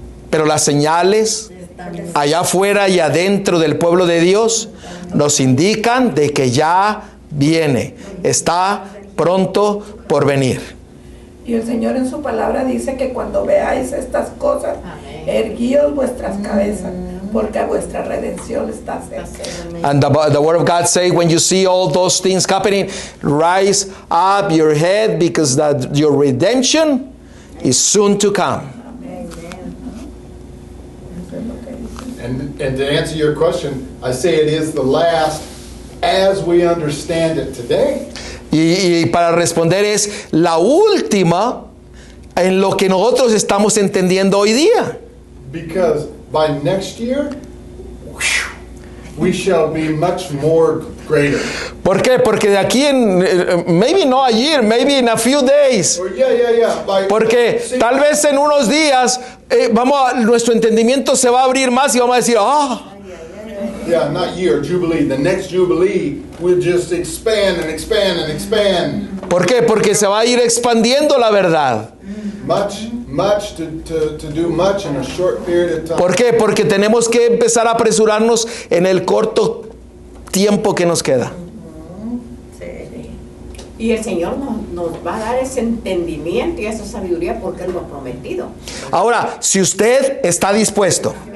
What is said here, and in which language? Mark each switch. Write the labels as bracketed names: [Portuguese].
[Spanish] Pero las señales allá afuera y adentro del pueblo de Dios nos indican de que ya viene, está pronto por venir. Y el Señor en su palabra dice que cuando veáis estas cosas, erguíos vuestras cabezas, porque vuestra redención está cerca. [English] And the word of God say, when you see all those things happening, rise up your head, because your redemption is soon to come. And to answer your question, I say it is the last as we understand it today. [Spanish] Y para responder es la última en lo que nosotros estamos entendiendo hoy día. [English] Because by next year, we shall be much more greater. [Spanish] ¿Por qué? Porque de aquí en, [English] maybe not a year, maybe in a few days. Or yeah. [Spanish] Porque tal vez en unos días nuestro entendimiento se va a abrir más y vamos a decir, [English] Yeah, not year, Jubilee. The next Jubilee will just expand and expand and expand. [Spanish] ¿Por qué? Porque se va a ir expandiendo la verdad. [English] Much to do much in a short period of time. [Spanish] ¿Por qué? Porque tenemos que empezar a apresurarnos en el corto tiempo que nos queda. Y el Señor nos va a dar ese entendimiento y esa sabiduría porque Él lo ha prometido. Ahora, si usted está dispuesto,